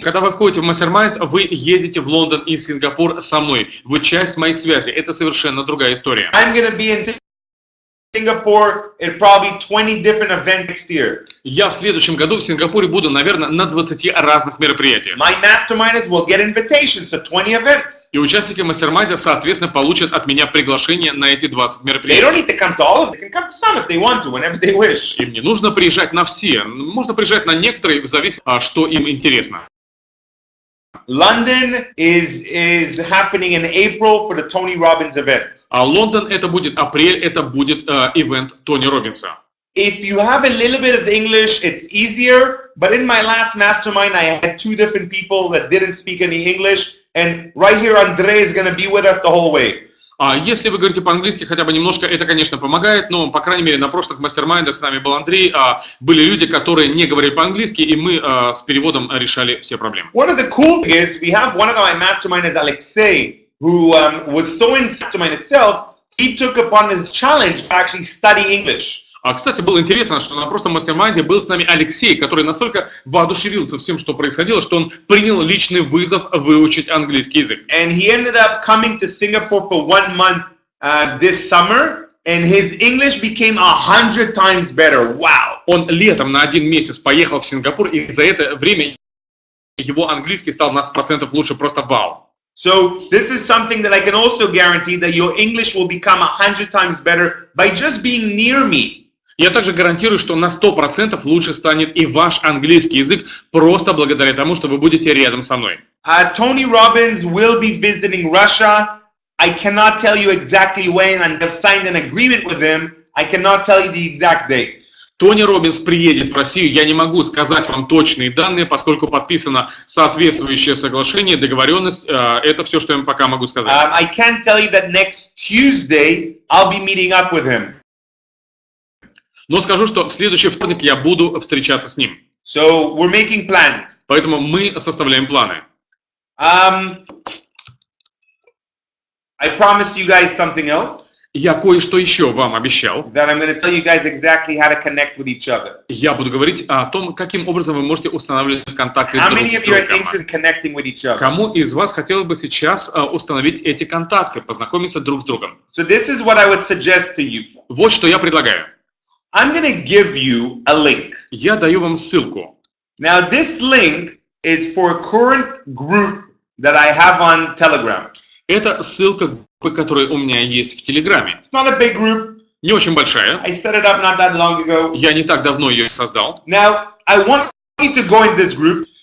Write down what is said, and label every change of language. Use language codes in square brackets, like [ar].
[ru] Когда вы входите в мастер-майнд, вы едете в Лондон и Сингапур со мной. Вы часть моих связей. Это совершенно другая история. [en] I'm going to be in Singapore at probably 20 different events next year. [ru] Я в следующем году в Сингапуре буду, наверное, на 20 разных мероприятиях. [en] My masterminders will get invitations to 20 events. [ru] И участники мастер-майнда, соответственно, получат от меня приглашение на эти 20 [en] They don't [ru] мероприятий. [en] need to come to all of them. They can come to some if they want to, whenever they wish. [ru] Им не нужно приезжать на все. Можно приезжать на некоторые, в зависимости от того, что им интересно. [en] London is happening in April for the Tony Robbins event. [ru] А Лондон это будет апрель, это будет ивент Тони Роббинса. [en] If you have a little bit of English, it's easier. But in my last mastermind, I had 2 different people that didn't speak any English. And right here, Andre is going to be with us the whole way. [ru] А если вы говорите по-английски хотя бы немножко, это, конечно, помогает, но, по крайней мере, на прошлых мастер-майндах с нами был Андрей, были люди, которые не говорили по-английски, и мы с переводом решали все проблемы. [en] One of the cool things is we have one of my mastermind is Alexei, who was so in mastermind itself, he took upon his challenge to actually study English. [ru] Кстати, было интересно, что на прошлом мастер-майнде был с нами Алексей, который настолько воодушевился всем, что происходило, что он принял личный вызов выучить английский язык. [en] And he ended up coming to Singapore for 1 month this summer, and his English became 100 times better. Wow! [ru] Он летом на 1 месяц поехал в Сингапур, и за это время его английский стал на 100% лучше, просто вау. [en] So this is something that I can also guarantee that your English will become 100 times better by just being near me. [ru] Я также гарантирую, что на 100% лучше станет и ваш английский язык просто благодаря тому, что вы будете рядом со мной. [en] Tony Robbins will be visiting Russia. I cannot tell you exactly when, and I've signed an agreement with him. I cannot tell you the exact dates. [ru] Тони Роббинс приедет в Россию. Я не могу сказать вам точные данные, поскольку подписано соответствующее соглашение, договоренность. Это все, что я пока могу сказать. [en] I can tell you that next Tuesday I'll be meeting up with him. [ru] Но скажу, что в следующий вторник я буду встречаться с ним. [en] So we're making plans. [ru] Поэтому мы составляем планы. [en] I promised you guys something else. [ru] Я кое-что еще вам обещал. [en] That I'm going to tell you guys exactly how to connect with each other. [ru] Я буду говорить о том, каким образом вы можете устанавливать контакты друг с другом. Кому из вас хотелось бы сейчас установить эти контакты, познакомиться друг с другом? [en] So this is what I would suggest to you. [ru] Вот что я предлагаю. [en] I'm going to give you a link. [ru] Я даю вам ссылку. [en] Now this link is for a current group that I have on Telegram. [ru] Это ссылка, которая у меня есть в Телеграме. [en] It's not a big group. [ru] Не очень большая. [en] I set it up not that long ago. [ru] Я не так давно ее создал. [en] Now I want you to go in this group.